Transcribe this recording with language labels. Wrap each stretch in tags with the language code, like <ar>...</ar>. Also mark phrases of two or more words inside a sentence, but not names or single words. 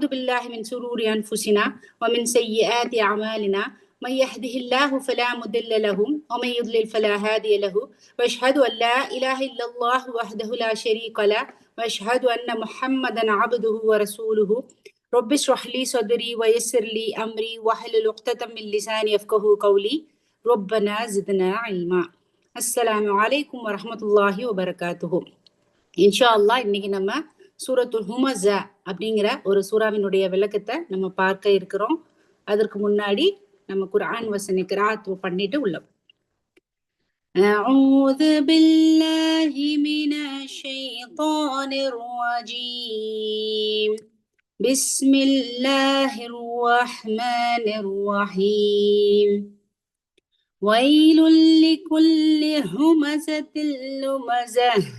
<ar>بالله من شرور أنفسنا ومن سيئات أعمالنا من يهده الله فلا مضل له ومن يضلل فلا هادي له وأشهد أن لا إله إلا الله وحده لا شريك له وأشهد أن محمدا عبده ورسوله رب اشرح لي صدري ويسر لي أمري واحلل عقدة من لساني يفقهوا قولي ربنا زدنا علما. السلام عليكم ورحمة الله وبركاته. إن شاء الله</ar> <ta>இன்னைக்கு நம்ம சூரத்துல் ஹுமஸா அப்படிங்கிற ஒரு சூறாவினுடைய விளக்கத்தை நம்ம பார்க்க இருக்கிறோம். அதற்கு முன்னாடி நம்ம குர்ஆன் வசன கிராத் பண்ணிட்டு உள்ள</ta> <ar>أعوذ بالله من الشيطان الرجيم بسم الله الرحمن الرحيم ويل لكل همزة لمزة</ar>